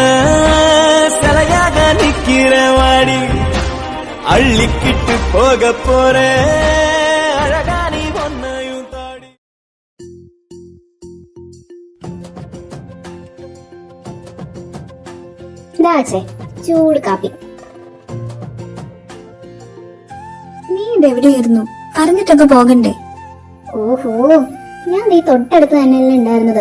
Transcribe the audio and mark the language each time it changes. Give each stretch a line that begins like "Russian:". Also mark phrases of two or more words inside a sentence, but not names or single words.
Tamil: சிலையாக நிக்கிற வாடி, அள்ளிக்கிட்டு போக போற அழகா நீ பொண்ணையும் தாடி.
Malayalam: ചൂട് കാപ്പി. നീ ഇതെവിടെയായിരുന്നു? പറഞ്ഞിട്ടൊക്കെ പോകണ്ടേ? ഓഹോ, ഞാൻ നീ തൊട്ടടുത്ത് തന്നെയല്ലേ ഉണ്ടായിരുന്നത്.